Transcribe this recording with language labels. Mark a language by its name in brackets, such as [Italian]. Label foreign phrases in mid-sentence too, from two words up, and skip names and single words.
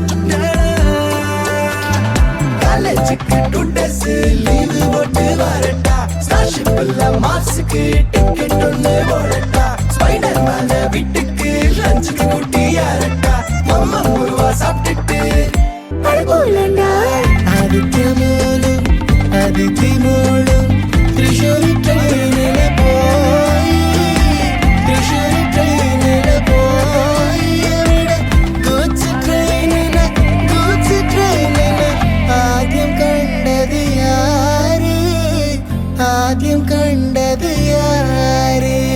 [Tamil] காலேஜுக்கு 2 days லீவு போட்டு வரட்டா ஸ்டார்ஷிப்ல மார்ஸுக்கு டிக்கெட் ஒன்று போடட்டா ஸ்பைடர் மேன வீட்டுக்கு லஞ்சுக்கு கூட்டி யாரட்டா அம்மா முருவா சாப்பிட்டுட்டு [Malayalam] ആദിത്യമോനും അതിഥിമോളും തൃശ്ശൂരി ട്രെയിനില് പോയി അവിടെ ഗൂഡ്സ് ട്രെയിനിന് ആദ്യം കണ്ടത് യാര്